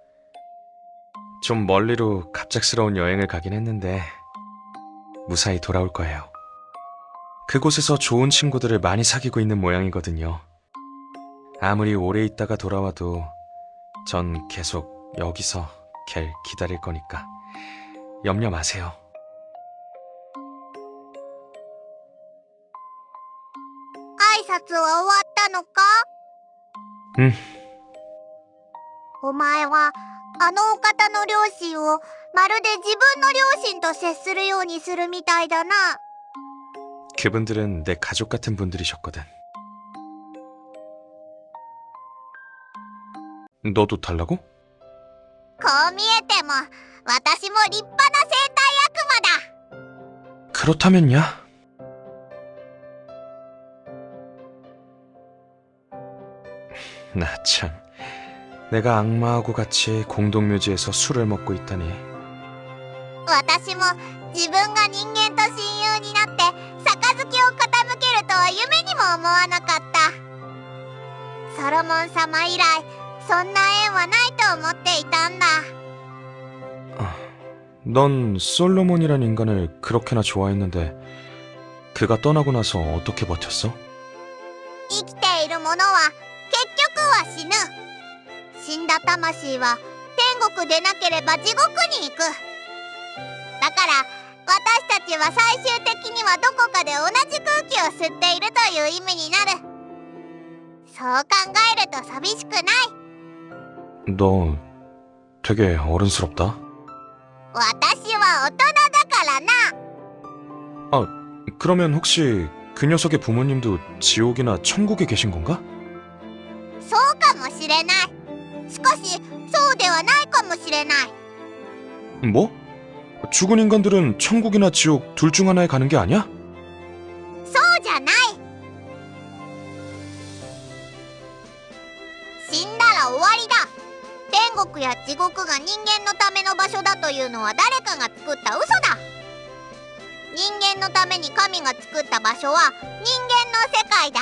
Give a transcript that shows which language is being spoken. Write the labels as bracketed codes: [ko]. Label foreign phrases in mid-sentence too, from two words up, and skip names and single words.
[ko] 좀 멀리로 갑작스러운 여행을 가긴 했는데 무사히 돌아올 거예요. 그곳에서 좋은 친구들을 많이 사귀고 있는 모양이거든요. 아무리 오래 있다가 돌아와도 전 계속 여기서 걔를 기다릴 거니까 염려 마세요. [ja] 挨拶は終わったのか？ [ko] 응. [ja] お前はあのお方の両親をまるで自分の両親と接するようにするみたいだな。 [ko] 그분들은 내 가족 같은 분들이셨거든. 너도 달라고? [ja] こう見えても私も立派な生体悪魔だ。 [ko] 그렇다면야. 나 참, 내가 악마하고 같이 공동묘지에서 술을 먹고 있다니. [ja] 私も自分が人間と親友になって杯を傾けるとは夢にも思わなかった。ソロモン様以来そんな縁はないと思っていたんだ。 [ko] 넌 솔로몬이란 인간을 그렇게나 좋아했는데 그가 떠나고 나서 어떻게 버텼어? [ja] 生きているものは結局は死ぬ。死んだ魂は天国でなければ地獄に行く。だから私たちは最終的にはどこかで同じ空気を吸っているという意味になる。そう考えると寂しくない。 [ko] 너 되게 어른스럽다. [ja] 私は大人だからな。 [ko] 아, 그러면 혹시 그 녀석의 부모님도 지옥이나 천국에 계신 건가? [ja] そうかもしれない。しかしそうではないかもしれない。 [ko] 뭐? 죽은 인간들은 천국이나 지옥 둘 중 하나에 가는 게 아니야? [ja] そうじゃない。死んだら終わりだ。天国や地獄が人間のための場所だというのは誰かが作った嘘だ。人間のために神が作った場所は人間の世界だ。